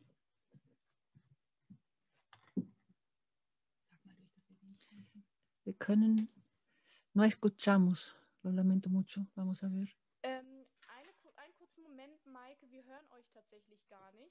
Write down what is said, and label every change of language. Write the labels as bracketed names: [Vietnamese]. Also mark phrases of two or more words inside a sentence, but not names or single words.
[German] Wir können, [Spanish] no escuchamos. Lo lamento mucho. Vamos a ver. [German] Einen kurzen Moment, Maike, wir hören euch tatsächlich gar nicht.